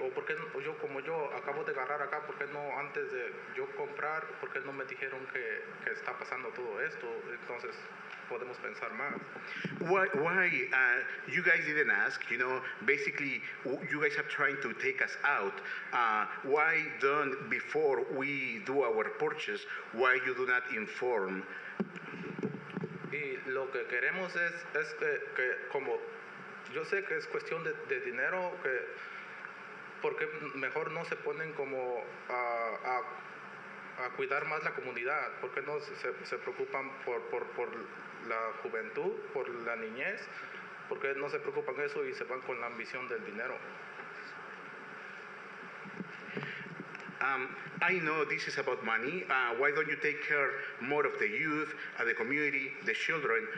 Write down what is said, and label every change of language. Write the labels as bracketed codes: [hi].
[es] O por qué como yo acabo de agarrar acá, ¿por qué no antes de yo comprar, por qué no me dijeron que está pasando todo esto? Entonces podemos pensar más. [en] Why you guys didn't ask, you know, basically you guys are trying to take us out. Why don't, before we do our purchase, why you do not inform? [es] Y lo que queremos es que como yo sé que es cuestión de dinero, porque mejor no se ponen como a cuidar más la comunidad, porque no se preocupan por la juventud, por la niñez, porque no se preocupan eso y se van con la ambición del dinero. [en] I know this is about money. Why don't you take care more of the youth, the community, the children?